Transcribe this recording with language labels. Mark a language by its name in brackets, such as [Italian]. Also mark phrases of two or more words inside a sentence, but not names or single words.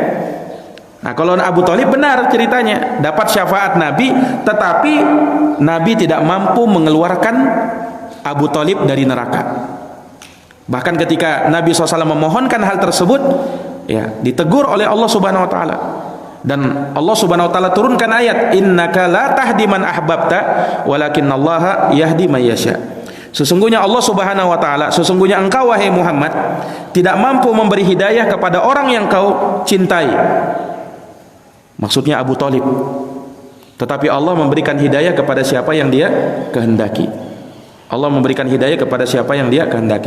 [Indonesian] Nah, kalau Abu Thalib benar ceritanya, dapat syafaat Nabi, tetapi Nabi tidak mampu mengeluarkan Abu Thalib dari neraka. Bahkan ketika Nabi SAW memohonkan hal tersebut, ya, ditegur oleh Allah [Arabic] سبحانه وتعالى. [Indonesian] Dan Allah [Arabic] سبحانه وتعالى [Indonesian] turunkan ayat, [Arabic] إنك لا تهدي من أحببت ولكن الله يهدي من يشاء. [Indonesian] Sesungguhnya Allah [Arabic] سبحانه وتعالى, [Indonesian] sesungguhnya engkau wahai Muhammad tidak mampu memberi hidayah kepada orang yang kau cintai. Maksudnya Abu Thalib. Tetapi Allah memberikan hidayah kepada siapa yang Dia kehendaki. Allah memberikan hidayah kepada siapa yang Dia kehendaki.